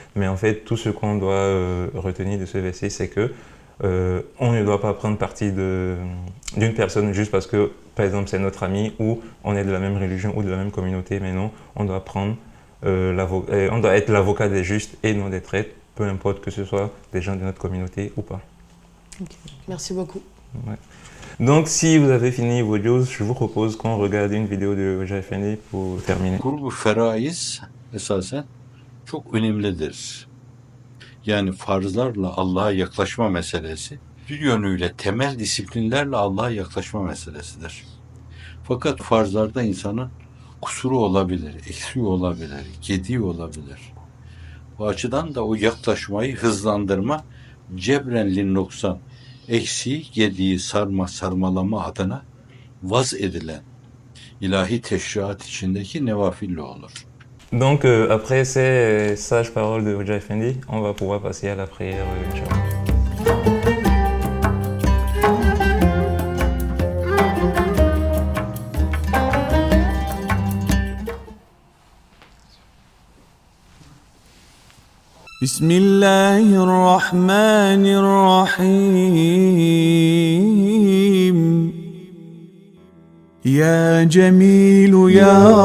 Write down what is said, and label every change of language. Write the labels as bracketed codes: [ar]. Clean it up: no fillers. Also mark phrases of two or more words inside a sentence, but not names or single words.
[fr] Mais en fait, tout ce qu'on doit retenir de ce verset, c'est que on ne doit pas prendre parti d'une personne juste parce que, par exemple, c'est notre ami ou on est de la même religion ou de la même communauté, mais non, on doit on doit être l'avocat des justes et non des traîtres, peu importe que ce soit des gens de notre communauté ou pas. Merci beaucoup. Ouais. Donc, si vous avez fini vos news, je vous propose qu'on regarde une vidéo de Hoca Efendi pour terminer. [tr] Kurbu feraiz esasen çok önemlidir. Yani farzlarla Allah'a yaklaşma meselesi bir yönüyle temel disiplinlerle Allah'a yaklaşma meselesidir. Fakat farzlarda insanın kusuru olabilir, eksiği olabilir, gediği olabilir. Bu açıdan da o yaklaşmayı hızlandırma, cebren linnoksan, eksiği, gediği sarmalama adına vaz edilen ilahi teşriat içindeki nevafille olur. [fr] Donc, après ces sages paroles de Hoca Efendi, on va pouvoir passer à la prière, [ar] إن شاء الله. بسم الله الرحمن الرحيم يا جميل يا